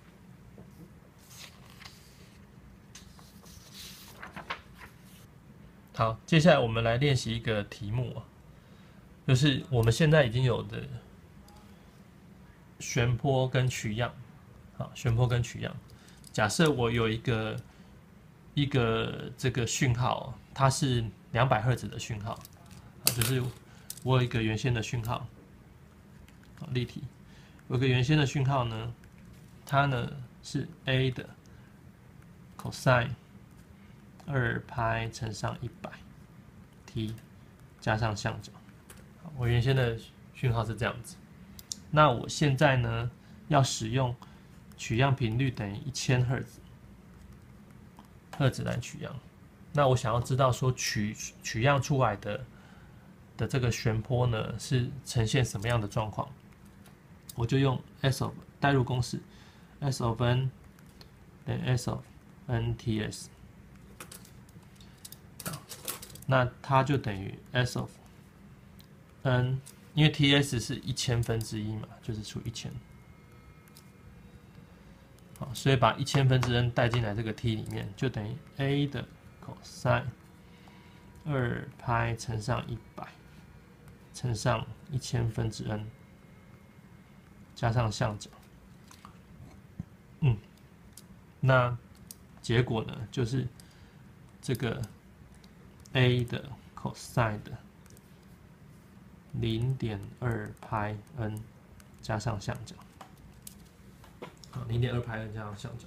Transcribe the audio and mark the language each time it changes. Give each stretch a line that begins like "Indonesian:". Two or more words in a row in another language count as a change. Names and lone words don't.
Chinese: 好，接下來我們來練習一個題目啊，就是我們現在已經有的旋波跟取樣，好，旋波跟取樣。假設我有一個這個訊號，它是200赫茲的訊號，就是我有一個原先的訊號，立體，有個原先的訊號呢，它呢是 A 的 cosine 2π 乘上100 t 加上相角。我原先的讯號是這樣子。那我現在呢要使用取樣頻率等於1000赫茲來取樣。那我想要知道說取樣出來的這個旋波呢是呈現什麼樣的狀況，我就用
English: S of
Chinese: 代入公式
English: S of n
Chinese: 等於
English: S of nTS。
Chinese: 那它就等於
English: S of n，
Chinese: 因為 Ts 是1/1000嘛，就是除1000。好，所以把 1/1000n 帶進來這個 t 裡面，就等於 A 的 cosine 2π 乘上100乘上1/1000n 加上相角。那結果呢，就是這個 A 的 cosine 的0.2πn 加上相角，好，0.2πn 加上相角。